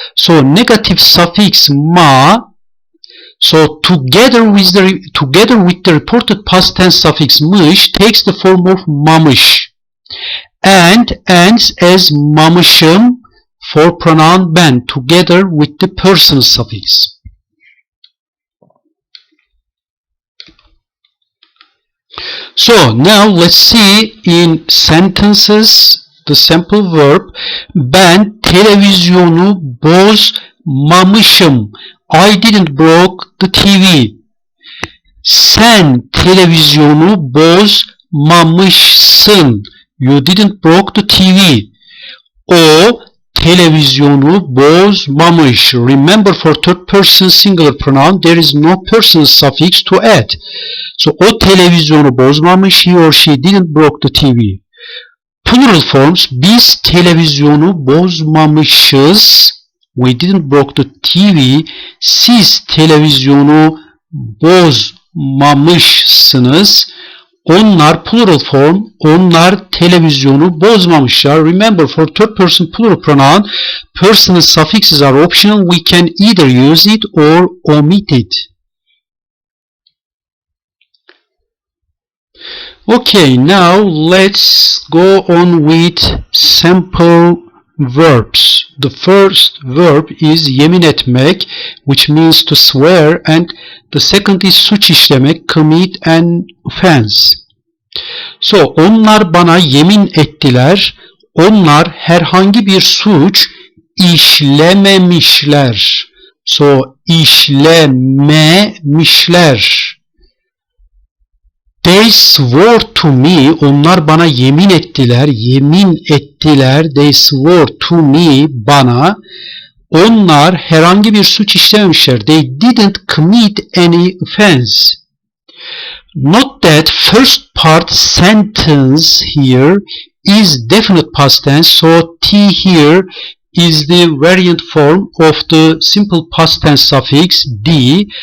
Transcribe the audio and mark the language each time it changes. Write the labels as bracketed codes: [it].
[en] So negative suffix ma. So together with the reported past tense suffix mış takes the form of mamış and ends as mamışım for pronoun ben together with the personal suffix. So now let's see in sentences the sample verb. [tr] Ben televizyonu bozmamışım. [en] I didn't broke the TV. [tr] Sen televizyonu bozmamışsın. [en] You didn't broke the TV. [tr] O televizyonu bozmamış. [en] Remember, for third person singular pronoun there is no personal suffix to add. [tr] So o televizyonu bozmamış. [en] He or she didn't broke the TV. Plural forms, [tr] biz televizyonu bozmamışız. [en] We didn't broke the TV. [tr] Siz televizyonu bozmamışsınız. Onlar plural form. Onlar televizyonu bozmamışlar. [en] Remember, for third person plural pronoun, personal suffixes are optional. We can either use it or omit it. Okay, now let's go on with sample verbs. The first verb is yemin etmek, which means to swear, and the second is suç işlemek, commit an offense. [tr] So, onlar bana yemin ettiler. Onlar herhangi bir suç işlememişler. So, işlememişler. [en] They swore to me. [tr] Onlar bana yemin ettiler. Yemin ettiler. [en] They swore to me. Bana. [tr] Onlar herhangi bir suç işlememişler. [en] They didn't commit any offense. Note that first part sentence here is definite past tense. So T here is the variant form of the simple past tense suffix D.